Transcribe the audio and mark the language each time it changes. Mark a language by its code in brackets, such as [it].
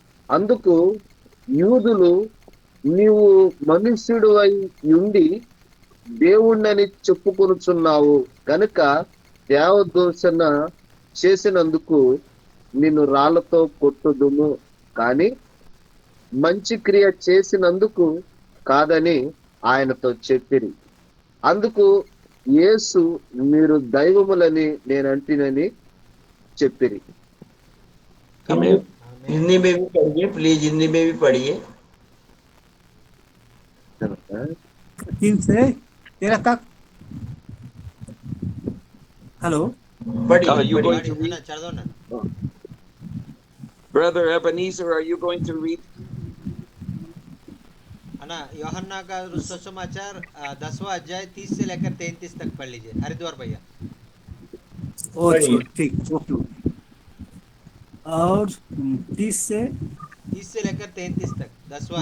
[te] అందుకు యూదులు, నీవు మనుష్యుడు అయి ఉండి దేవుణ్ణని చెప్పుకొనుచున్నావు గనుక దేవదూషణ చేసినందుకు నిన్ను రాళ్లతో కొట్టుదుము, కానీ మంచి క్రియ చేసినందుకు కాదని ఆయనతో చెప్పిరి. అందుకు యేసు, మీరు దైవములని నేనంటినని చెప్పిరి. [en] Amen. [hi] हिंदी में भी पढ़िए प्लीज, हिंदी में भी पढ़िए. 3 से 13 तक. [en] Hello. [hi] पढ़िए [en] you going [hi] पढ़िए. [en] to read? [te] అన్న చదవండి. [en] Brother Ebenezer, are you going to read? [hi] अन्ना योहन्ना का सुसमाचार 10वां अध्याय 30 से लेकर 33 तक पढ़ लीजिए हरिद्वार भैया. बढ़िया. ठीक. ओके. और 30 से 30 से लेकर 33 तक 10वां